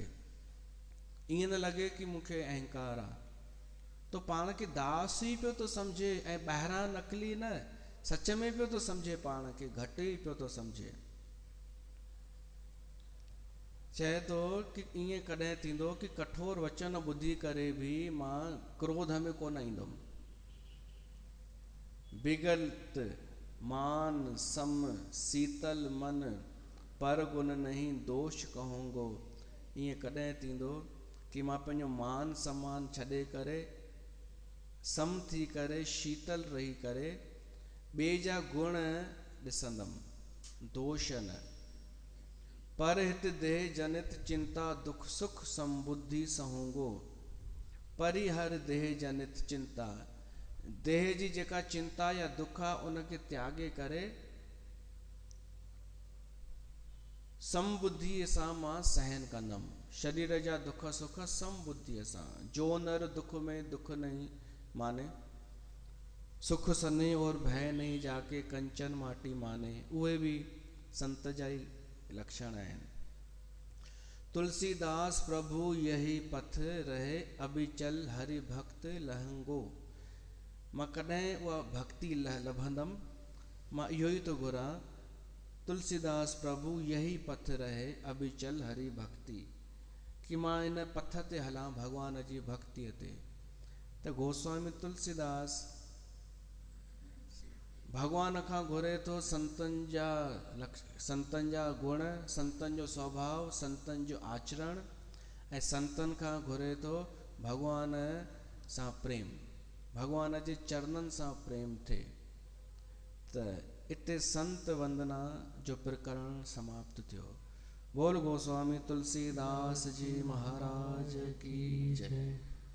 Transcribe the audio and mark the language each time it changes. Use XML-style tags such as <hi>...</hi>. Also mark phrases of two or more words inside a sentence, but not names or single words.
<sd>ईअं न लॻे कि मूंखे अहंकार आहे। तो पाण खे दास ई पियो थो सम्झे ऐं ॿाहिरां नकली न, सच में पियो थो सम्झे, पाण खे घटि ई पियो थो सम्झे। चए थो कि ईअं कॾहिं थींदो कि कठोर वचन ॿुधी करे बि मां क्रोध में कोन ईंदुमि।</sd> <bra>बिगलत मान सम शीतल मन पर गुण नहीं दोष कहूंगो।</bra> <sd>ईअं कॾहिं थींदो कि मां पंहिंजो मान सम्मान छॾे करे, सम थी करे, शीतल रही करे ॿिए जा गुण ॾिसंदुमि, दोष न।</sd> <bra>पर हित देह जनित चिंता दुख सुख संबुद्धि सहूंगो। परिहर देह जनित चिंता,</bra> <sd>देह जी जेका चिंता या दुख आहे उनखे त्यागे करे समबुद्धीअ सां मां सहन कंदुमि। शरीर जा दुख सुख समबुद्धीअ सां।</sd> <hi>जो नर दुख में दुख नहीं माने, सुख सने और भय नहीं जाके कंचन माटी माने।</hi> <sd>उहे भी संत जा ही लक्षण आहिनि।</sd> <bra>तुलसीदास प्रभु यही पथ रहे अबिचल हरि भक्त लहंगो।</bra> <sd>मां कॾहिं उहा भक्ति लभंदमि, मां इहो ई थो घुरां।</sd> <bra>तुलसीदास प्रभु यही पथ रहे अबिचल हरि भक्ति,</bra> <sd>कि मां इन पथ ते हलां भगवान जी भक्तिअ ते। त गोस्वामी तुलसीदास भगवान खां घुरे थो संतनि जा गुण, संतनि जो स्वभाव, संतनि जो आचरण, ऐं संतनि खां घुरे थो भगवान सां प्रेम, भगवान जे चरणनि सां प्रेम थिए। त इते संत वंदना जो प्रकरण समाप्त थियो।</sd> <hi>बोल गोस्वामी तुलसीदास जी महाराज की जय।</hi>